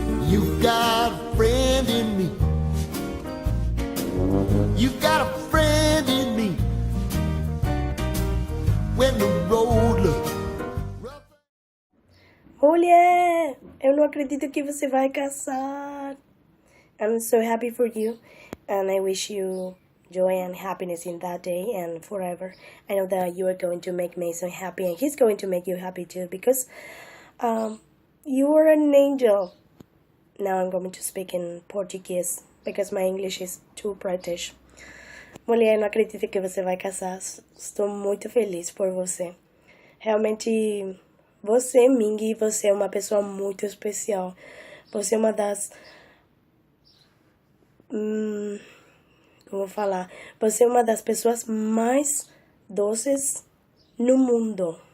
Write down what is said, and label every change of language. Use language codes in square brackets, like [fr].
[en] You got a friend in me. You got a friend in me. When the road looks rough. [pt] Mulher, eu não acredito que você vai casar. [en] I'm so happy for you, and I wish you joy and happiness in that day and forever. I know that you are going to make Mason happy, and he's going to make you happy too, because you are an angel. Now I'm going to speak in Portuguese, because my English is too British. [pt] Mulher, não acredito que você vai casar. Estou muito feliz por você. Realmente, você, Mingy, você é uma pessoa muito especial. Você é uma das... como falar? Você é uma das pessoas mais doces no mundo.